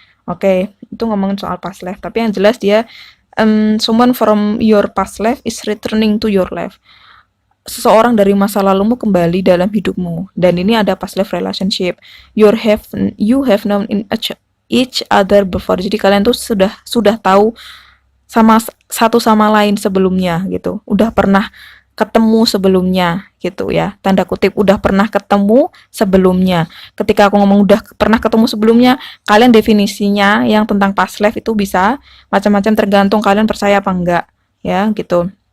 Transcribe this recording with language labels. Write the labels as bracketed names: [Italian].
[Indonesian] Oke, itu ngomongin soal past life, tapi yang jelas dia [English] someone from your past life is returning to your life. [Indonesian] seseorang dari masa lalumu kembali dalam hidupmu, dan ini ada past life relationship. [English] You have known each other before. [Indonesian] Jadi kalian tuh sudah tahu sama satu sama lain sebelumnya gitu. Udah pernah ketemu sebelumnya gitu ya. Tanda kutip udah pernah ketemu sebelumnya. Ketika aku ngomong udah pernah ketemu sebelumnya, kalian definisinya yang tentang past life itu bisa macam-macam, tergantung kalian percaya apa enggak ya gitu.